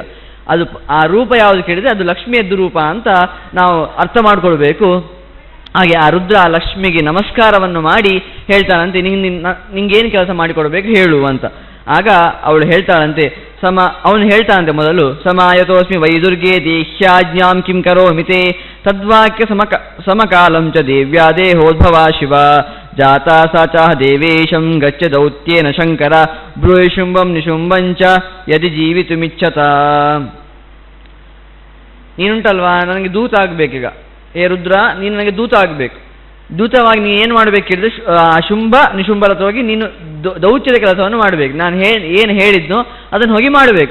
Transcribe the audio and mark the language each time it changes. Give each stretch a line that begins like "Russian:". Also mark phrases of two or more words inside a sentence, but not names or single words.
Kannada: ಅದು ಆ ರೂಪ ಯಾವುದು ಕೇಳಿದ್ರೆ ಅದು ಲಕ್ಷ್ಮಿಯದ್ದು ರೂಪ ಅಂತ ನಾವು ಅರ್ಥ ಮಾಡ್ಕೊಳ್ಬೇಕು. ಹಾಗೆ ಆ ರುದ್ರ ಆ ಲಕ್ಷ್ಮಿಗೆ ನಮಸ್ಕಾರವನ್ನು ಮಾಡಿ ಹೇಳ್ತಾನಂತೆ, ನಿಂಗೇನು ಕೆಲಸ ಮಾಡಿಕೊಡ್ಬೇಕು ಹೇಳು ಅಂತ. ಆಗ ಅವಳು ಹೇಳ್ತಾಳಂತೆ, ಅವನು ಹೇಳ್ತಾನಂತೆ ಮೊದಲು,
Sanskrit: ಸಮಾಯತೋಸ್ಮಿ ವೈದುರ್ಗೆ ದೇಹ್ಯಾಜ್ಞಾಂ ಕಿಂ ಕರೋಮಿತೆ ತದ್ವಾಕ್ಯ ಸಮಕಾಲಂ ಚ ದೇವ್ಯಾ ದೇಹೋದ್ಭವ ಶಿವ ಜಾತಾ ಸಾ ಚಾಹ ದೇವೇಶಂ ಗಚ್ಚ ದೌತ್ಯೇನ ಶಂಕರ ಬ್ರೂಹಿ ಶುಂಭಂ ನಿಶುಂಭಂಚ ಯದಿ ಜೀವಿತುಮಿಚ್ಛತ.
Kannada: ನೀನುಂಟಲ್ವಾ, ನನಗೆ ದೂತ ಆಗ್ಬೇಕೀಗ. ಏ ರುದ್ರ, ನೀನು ನನಗೆ ದೂತ ಆಗಬೇಕು. ದೂತವಾಗಿ ನೀನು ಏನು ಮಾಡಬೇಕಿದ್ರೆ ಶುಂಭ ನಿಶುಂಭರ ಹತ್ರ ಹೋಗಿ ನೀನು ದೌತ್ಯದ ಕೆಲಸವನ್ನು ಮಾಡಬೇಕು. ನಾನು ಏನು ಹೇಳಿದ್ನೋ ಅದನ್ನು ಹೋಗಿ ಮಾಡಬೇಕು.